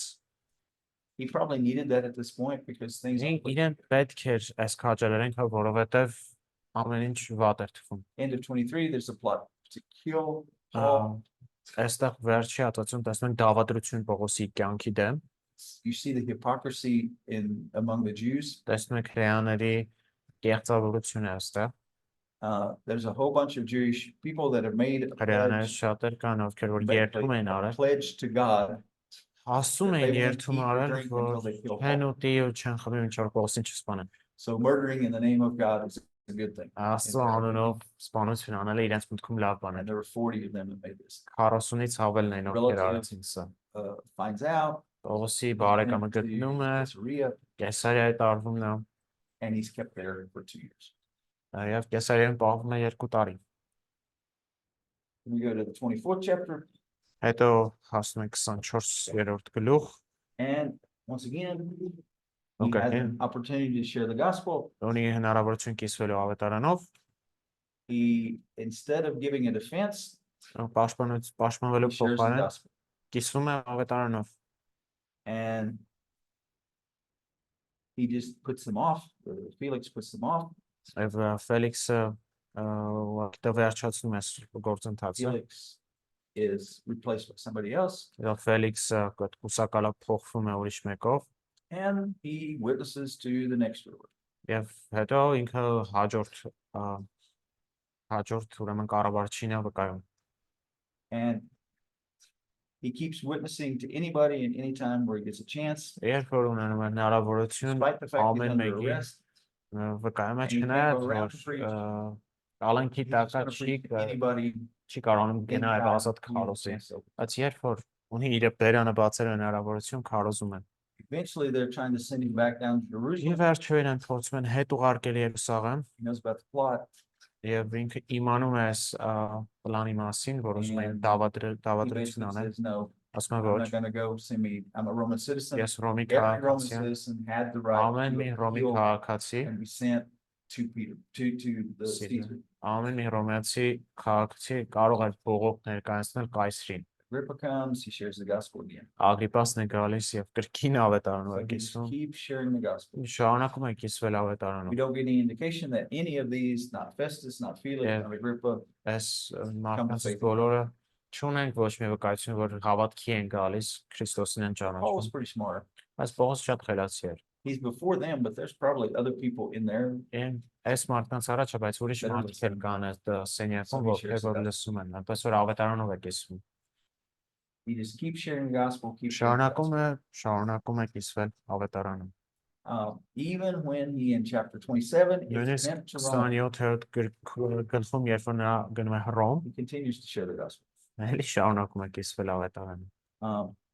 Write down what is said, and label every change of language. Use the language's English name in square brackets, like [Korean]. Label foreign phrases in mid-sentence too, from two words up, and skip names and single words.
[English] He probably needed that at this point because things. [Armenian] Իրեն պետք էր այս քաջալերենք, որովհետեւ ամեն ինչ վատ էր թվում։ [English] End of 23, there's a plot to kill Paul. [Armenian] Այստեղ վերջի հատվածում տեսնում ենք դավադրություն Պողոսի կյանքի դեմ, [English] You see the hypocrisy among the Jews. [Armenian] տեսնում ենք հրեաների կեղծավորությունը այստեղ, [English] There's a whole bunch of Jewish people that have made a [Armenian] հրեաներ [English] pledge, [Armenian] շատեր կան, ովքեր որ երդում են արել, [English] pledge to God. [Armenian] ասում են երդում արել, որ չեն ուտի ու չեն խմի մինչև Պողոսին չսպանեն։ [English] So murdering in the name of God is a good thing. [Armenian] Աստծո անունով սպանություն անելը իրենց մտքում լավ բան է։ [English] And there were 40 of them that made this. [Armenian] 40-ից ավելն են ովքեր արեցին սա։ [English] Finds out. [Armenian] Պողոսի բարեկամը [English] went to [Armenian] գտնում է, [English] Caesarea, [Armenian] Կեսարիայի տարվում նա, [English] and he's kept there for 2 years. [Armenian] եւ Կեսարիայում պահվում է 2 տարի։ [English] We go to the 24th chapter, [Armenian] Հետո հասնում ենք 24-րդ գլուխ, [English] and once again, he Okay. has an opportunity to share the gospel. [Armenian] ունի հնարավորություն կիսվելու ավետարանով, [English] He, instead of giving a defense, [Armenian] պաշտպանվելու [English] he shares the [Armenian] փոխարեն [English] gospel. [Armenian] կիսվում է ավետարանով, [English] And he just puts them off. Felix puts them off. [Armenian] եւ Ֆելիքսը դա վերջացնում է գործընթացը, [English] Felix is replaced by somebody else, [Armenian] եւ Ֆելիքսը կուսակալը փոխվում է ուրիշ մեկով, [English] and he witnesses to the next ruler. [Armenian] եւ հետո ինքը հաջորդ ուրեմն կառավարչին է վկայում։ [English] And he keeps witnessing to anybody and anytime where he gets a chance, [Armenian] Երբ որ ունենում է հնարավորություն, [English] despite the fact he's [Armenian] ամեն [English] under [Armenian] մեկի [English] arrest. [Armenian] վկայում է [English] And you can't [Armenian] չնայած [English] go around [Armenian] որ [English] and [Armenian] ալանքի [English] He's just [Armenian] տակա [English] gonna preach to anybody [Armenian] չի կարողանում [English] in [Armenian] գնալ [English] town [Armenian] ազատ [English] who he [Armenian] քարոզի, [English] wants to. [Armenian] բայց երբ որ ունի իր բերանը բացել հնարավորություն քարոզում են։ [English] Eventually, they're trying to send him back down to [Armenian] Եվ [English] Jerusalem. [Armenian] վերջո իրեն փորձում են հետ ուղարկել Երուսաղեմ, [English] He knows about the plot. [Armenian] եւ ինքը իմանում է այս պլանի մասին, որ ուզում են [English] And He [Armenian] դավադրություն [English] basically [Armenian] անել, [English] says, no, [Armenian] ասում է [English] I'm [Armenian] ոչ, [English] not going to go send me. I'm a Roman citizen. [Armenian] ես Ռոմի [English] Every Roman [Armenian] քաղաքացի եմ, [English] citizen had the right [Armenian] ամեն մի [English] to [Armenian] Ռոմի [English] appeal [Armenian] քաղաքացի, [English] and be sent to Peter, to the Caesar. [Armenian] Caesar. ամեն մի ռոմեացի քաղաքացի կարող է բողոք ներկայացնել կայսրին։ [English] Agrippa comes, he shares the gospel again. [Armenian] Ագրիպասն է գալիս եւ կրկին ավետարանով [English] So [Armenian] է [English] he just [Armenian] կիսվում, [English] keeps sharing the gospel. [Armenian] շարունակում է կիսվել [English] We [Armenian] ավետարանով։ [English] don't get any indication that any of these, not Festus, not Felix, Yeah. not Agrippa, [Armenian] Այս մարդկանց [English] faith. [Armenian] բոլորը չունենք ոչ մի վկայություն, որ հավատքի են գալիս, Քրիստոսին են [English] Paul was [Armenian] ճանաչում, [English] pretty smart. [Armenian] բայց Պողոս շատ խելացի էր։ [English] He's before them, but there's probably other people in there. [Armenian] Այս մարդկանց առաջ է, բայց ուրիշ [English] That are [Armenian] մարդիկ էլ կան այդ սենյակում, [English] So he [Armenian] ովքեր [English] shares [Armenian] որ [English] that. [Armenian] լսում են, այնպես որ ավետարանով է կիսվում։ [English] He just keeps sharing the gospel, keeps sharing the gospel. [Armenian] Շարունակում է կիսվել ավետարանում։ [English] Even when he in chapter 27 is [Armenian] Նույնիսկ [English] sent to Rome, [Armenian] 27-րդ գլխում, երբ որ նա գնում է Հռոմ, [English] he continues to share the gospel. [Armenian] էլի շարունակում է կիսվել ավետարանը։